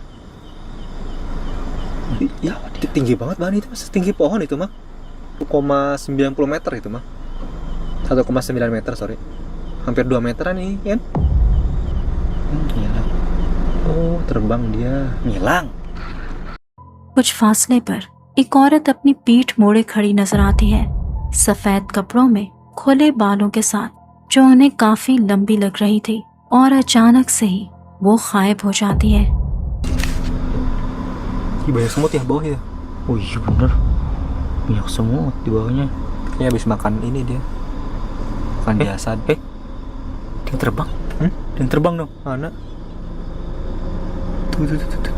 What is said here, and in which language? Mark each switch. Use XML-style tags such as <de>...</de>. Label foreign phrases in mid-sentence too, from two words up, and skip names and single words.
<id>Ya, tinggi banget Madi, itu mas, tinggi pohon itu mah 1,90 meter itu mah 1,9 meter, sorry. Hampir 2 meteran nih, kan? Gila. Oh, terbang dia. Ngilang.</id> <hi>कुछ फासले पर एक औरत अपनी पीठ मोड़े खड़ी नजर आती है, सफेद कपड़ों में, खुले बालों के साथ, जो उन्हें काफी लंबी लग रही थी, और अचानक से ही वो गायब हो जाती है।</hi> <id>Banyak semut ya bawah ya? Oh iya bener, banyak semut di bawahnya. Kayaknya habis makan ini dia. Makan biasa. Dia terbang. Dia terbang dong. Mana? Tuh.</id>